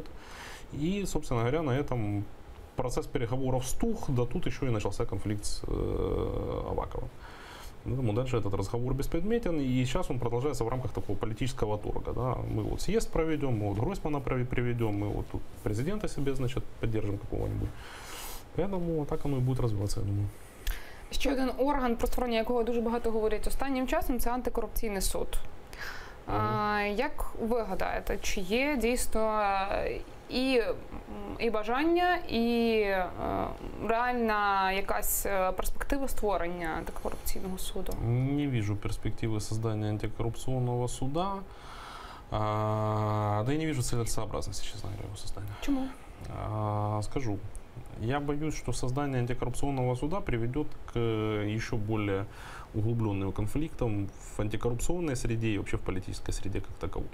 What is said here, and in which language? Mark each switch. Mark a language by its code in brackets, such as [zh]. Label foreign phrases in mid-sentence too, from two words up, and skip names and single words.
[ru] И, собственно говоря, на этом процесс переговоров стух, да тут еще и начался конфликт с Аваковым. Поэтому дальше этот разговор беспредметен, и сейчас он продолжается в рамках такого политического торга. Да. Мы вот съезд проведем, мы вот Гройсмана приведем, мы вот тут президента себе, значит, поддержим какого-нибудь. Поэтому так оно и будет развиваться, я думаю. [uk] Ще один орган, про створення якого дуже багато говорять останнім часом, це антикорупційний суд. Як ви гадаєте, чи є дійсно і бажання, і реальна якась перспектива створення антикорупційного суду? [ru] Не вижу перспективы создания антикоррупционного суда. Да и не вижу целесообразности, честно говоря, его создания. Чему? Скажу. Я боюсь, что создание антикоррупционного суда приведет к еще более углубленным конфликтам в антикоррупционной среде и вообще в политической среде как таковой.